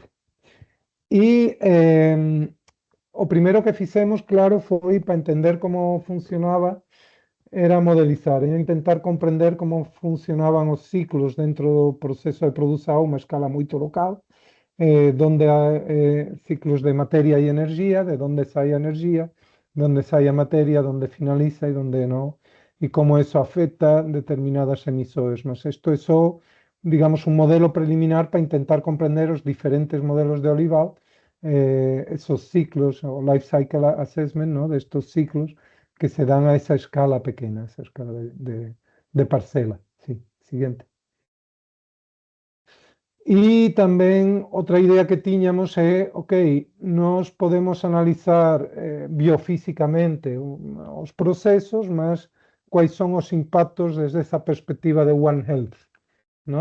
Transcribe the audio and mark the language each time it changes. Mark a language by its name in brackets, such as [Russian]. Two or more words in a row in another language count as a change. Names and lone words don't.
[Galician] E o primeiro que fixemos, claro, foi para entender como funcionaba, era modelizar, era intentar comprender como funcionaban os ciclos dentro do proceso de produção a unha escala moito local, donde hai ciclos de materia e energía, de donde sai a energía, donde sai a materia, donde finaliza e donde non, e como eso afecta determinadas emisoras. Mas isto é só, digamos, un modelo preliminar para intentar comprender os diferentes modelos de olival, esos ciclos, o [English] life cycle assessment, [Galician] ¿no? [Spanish] De estos ciclos que se dan a esa escala pequeña, esa escala de parcela. Sí, siguiente. [Galician] E tamén outra idea que tiñamos é, ok, nós podemos analizar biofísicamente os procesos, mas quais son os impactos desde esa perspectiva de One Health, ¿no?